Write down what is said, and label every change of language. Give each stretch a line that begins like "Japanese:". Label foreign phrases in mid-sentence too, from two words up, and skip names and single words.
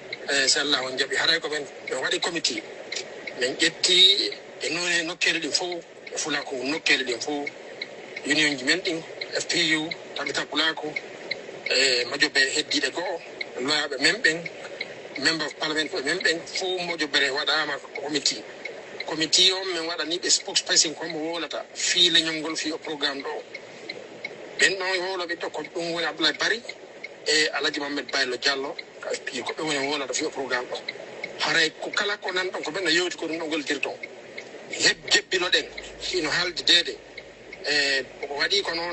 Fula: so Allah on jaɓi haray ko men ɓe waɗi committee min ƴetti e none nokkele ɗin fof e fulako nokkele ɗin fof union ji men ɗin FPU tabita fulako e mojoɓe heddiɗe go'o loyaɓe men ɓen
English: member of parliament
Fula: ɓe men ɓen fof mojoɓere waɗama committee on min waɗani ɓe spokesperson komo wolata fii leñol fi o programme ɗo ɓen ɗon woloɓe ɗo ko ɗum woni Abdoulaye Bari e Alhaji Mamadou Baylo Diallo ka FPU ko ɓe woni wolata fi o programme ɗo haray ko kala ko nan ɗon ko ɓen no yewti ko ɗum ɗo gollitir ton jebbilo ɗen hino haalde deede e waɗi ko noon